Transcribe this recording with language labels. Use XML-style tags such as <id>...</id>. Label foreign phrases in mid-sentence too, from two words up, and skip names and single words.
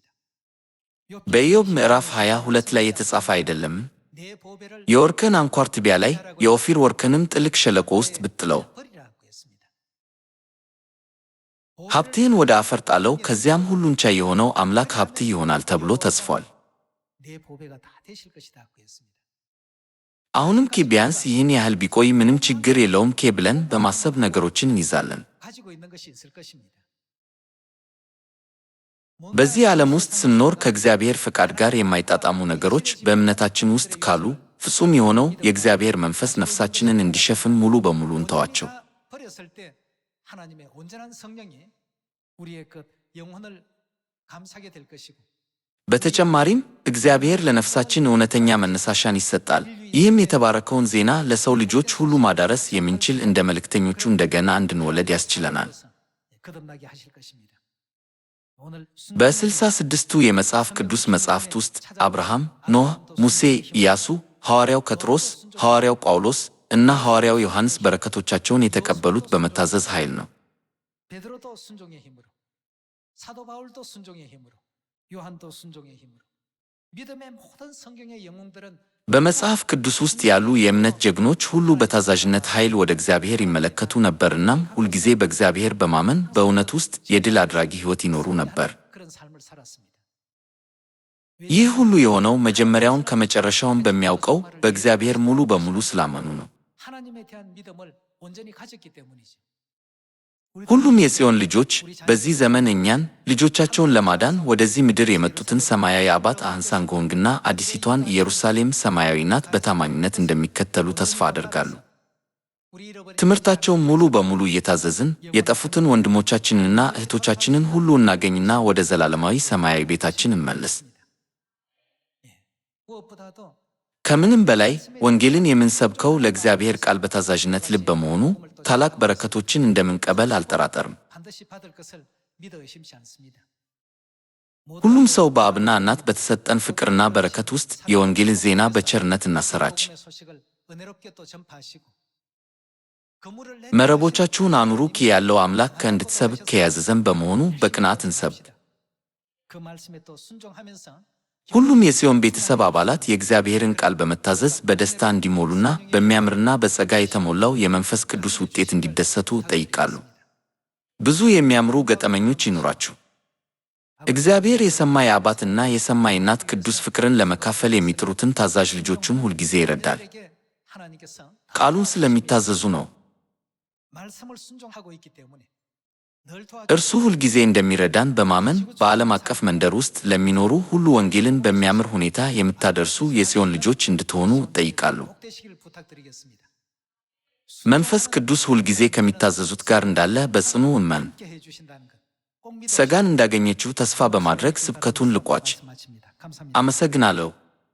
<am>በኢዮብ ምዕራፍ 22 ላይ የተጻፈ አይደለም?</am> <ko>내 보배를</ko> <am>የወርቅን አንኳር ትቢያ ላይ የኦፊር ወርቅንም ጥልቅ ሸለቆ ውስጥ ብትጥለው</am> <ko>버리라고 했습니다.</ko> <am>ሀብትህን ወደ አፈር ጣለው፣ ከዚያም ሁሉን ቻይ የሆነው አምላክ ሀብትህ ይሆናል ተብሎ ተጽፏል።</am> <ko>내 보배가 다 되실 것이다고 했습니다.</ko> <am>አሁንም ኬ ቢያንስ ይህን ያህል ቢቆይ ምንም ችግር የለውም ኬ ብለን በማሰብ ነገሮችን እንይዛለን።</am> <ko>가지고 있는 것이 있을 것입니다.</ko> <am>በዚህ ዓለም ውስጥ ስንኖር ከእግዚአብሔር ፈቃድ ጋር የማይጣጣሙ ነገሮች በእምነታችን ውስጥ ካሉ ፍጹም የሆነው የእግዚአብሔር መንፈስ ነፍሳችንን እንዲሸፍን ሙሉ በሙሉ እንተዋቸው።</am> <ko>버렸을 때 하나님의 온전한 성령이 우리의 그 영혼을 감싸게 될 것이고</ko> <am>በተጨማሪም እግዚአብሔር ለነፍሳችን እውነተኛ መነሳሻን ይሰጣል። ይህም የተባረከውን ዜና ለሰው ልጆች ሁሉ ማዳረስ የምንችል እንደ መልእክተኞቹ እንደገና እንድንወለድ ያስችለናል።</am> <ko>거듭나게 하실 것입니다. 오늘</ko> <am>በ66ቱ የመጽሐፍ ቅዱስ መጻሕፍት ውስጥ አብርሃም፣ ኖህ፣ ሙሴ፣ ኢያሱ፣ ሐዋርያው ጴጥሮስ፣ ሐዋርያው ጳውሎስ እና ሐዋርያው ዮሐንስ በረከቶቻቸውን የተቀበሉት በመታዘዝ ኃይል ነው።</am> <ko>베드로도 순종의 힘으로 사도 바울도 순종의 힘으로 요한도 순종의 힘으로 믿음의 모든 성경의 영웅들은</ko> <am>በመጽሐፍ ቅዱስ ውስጥ ያሉ የእምነት ጀግኖች ሁሉ በታዛዥነት ኃይል ወደ እግዚአብሔር ይመለከቱ ነበርናም ሁልጊዜ በእግዚአብሔር በማመን በእውነት ውስጥ የድል አድራጊ ሕይወት ይኖሩ ነበር።</am> <ko>그런 삶을 살았습니다.</ko> <am>ይህ ሁሉ የሆነው መጀመሪያውን ከመጨረሻውን በሚያውቀው በእግዚአብሔር ሙሉ በሙሉ ስላመኑ ነው።</am> <ko>하나님에 대한 믿음을 온전히 가졌기 때문이죠.</ko> <am>ሁሉም የጽዮን ልጆች በዚህ ዘመን እኛን ልጆቻቸውን ለማዳን ወደዚህ ምድር የመጡትን ሰማያዊ አባት አህንሳንጎንግና አዲሲቷን ኢየሩሳሌም ሰማያዊ ናት በታማኝነት እንደሚከተሉ ተስፋ አደርጋሉ።</am> <ko>우리 잃어버린</ko> <am>ትምህርታቸውን ሙሉ በሙሉ እየታዘዝን የጠፉትን ወንድሞቻችንንና እህቶቻችንን ሁሉ እናገኝና ወደ ዘላለማዊ ሰማያዊ ቤታችን እንመለስ።</am> <ko>무엇보다도</ko> <am>ከምንም በላይ ወንጌልን የምንሰብከው ለእግዚአብሔር ቃል በታዛዥነት ልብ በመሆኑ ታላቅ በረከቶችን እንደምንቀበል አልጠራጠርም።</am> <ko>반드시 받을 것을 믿어 의심치 않습니다.</ko> <am>ሁሉም ሰው በአብና እናት በተሰጠን ፍቅርና በረከት ውስጥ የወንጌልን ዜና በቸርነት እናሰራጭ።</am> <ko>복음의 소식을 은혜롭게 또 전파하시고 그물을</ko> <am>መረቦቻችሁን አኑሩ ያለው አምላክ ከእንድትሰብክ ከያዘዘን በመሆኑ በቅንዓት እንሰብክ።</am> <ko>그 말씀에 또 순종하면서</ko> <am>ሁሉም የጽዮን ቤተሰብ አባላት የእግዚአብሔርን ቃል በመታዘዝ በደስታ እንዲሞሉና በሚያምርና በጸጋ የተሞላው የመንፈስ ቅዱስ ውጤት እንዲደሰቱ እጠይቃለሁ። ብዙ የሚያምሩ ገጠመኞች ይኑራችሁ። እግዚአብሔር የሰማይ አባትና የሰማይ እናት ቅዱስ ፍቅርን ለመካፈል የሚጥሩትን ታዛዥ ልጆቹን ሁልጊዜ ይረዳል።</am> <ko>하나님께서</ko> <am>ቃሉን ስለሚታዘዙ ነው።</am> <ko>말씀을 순종하고 있기 때문에 늘</ko> <am>እርሱ ሁልጊዜ እንደሚረዳን በማመን በዓለም አቀፍ መንደር ውስጥ ለሚኖሩ ሁሉ ወንጌልን በሚያምር ሁኔታ የምታደርሱ የጽዮን ልጆች እንድትሆኑ እጠይቃለሁ።</am> <ko>복되시길 부탁드리겠습니다.</ko> <am>መንፈስ ቅዱስ ሁልጊዜ ከሚታዘዙት ጋር እንዳለ በጽኑ እመን።</am> <ko>함께 해주신다는 것 꼭 믿어</ko> <am>ጸጋን እንዳገኘችው ተስፋ በማድረግ ስብከቱን ልቋጭ።</am> <ko>마칩니다. 감사합니다.</ko> <am>አመሰግናለሁ።</am>